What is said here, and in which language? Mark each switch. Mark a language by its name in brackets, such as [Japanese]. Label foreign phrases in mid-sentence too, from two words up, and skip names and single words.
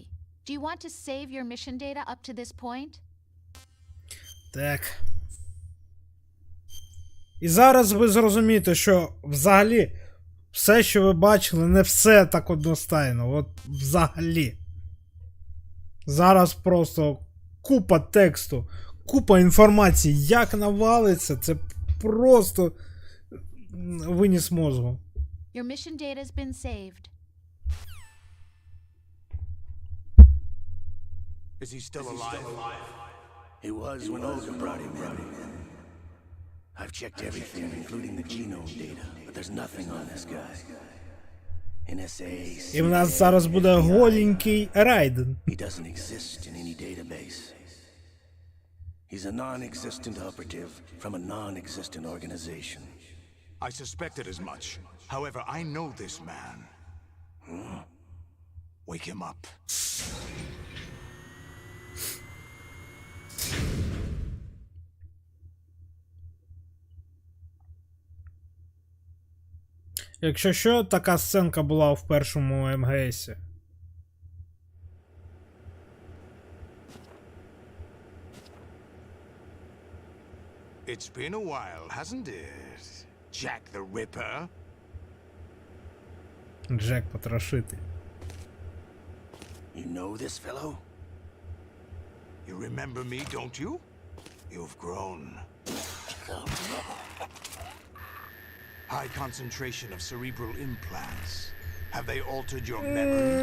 [English] Do you want to save your mission data up to this point? [Ukrainian] Так. І зараз ви зрозумієте, що взагалі все, що ви бачили, не все так одностайно. От взагалі. Зараз просто купа тексту, купа інформації, як навалиться, це просто виніс мозгу. [English] Your mission data has been saved. Is he still alive? He was when Olga brought him in. I've checked everything, including the genome data, but there's nothing on this guy. NSA. [Ukrainian] І в нас зараз буде голенький Райден. [English] He doesn't exist in any database. He's a non-existent operative from a non-existent organization. I suspected as much. However, I know this man. Wake him up. [Ukrainian] Якщо що, така сценка була в першому МГСі. [English] It's been a while, hasn't it? Jack the Ripper? [Ukrainian] Джек Потрошитель. [English] You know this fellow? You remember me, don't you? You've grown. High concentration of cerebral implants. Have they altered your memory?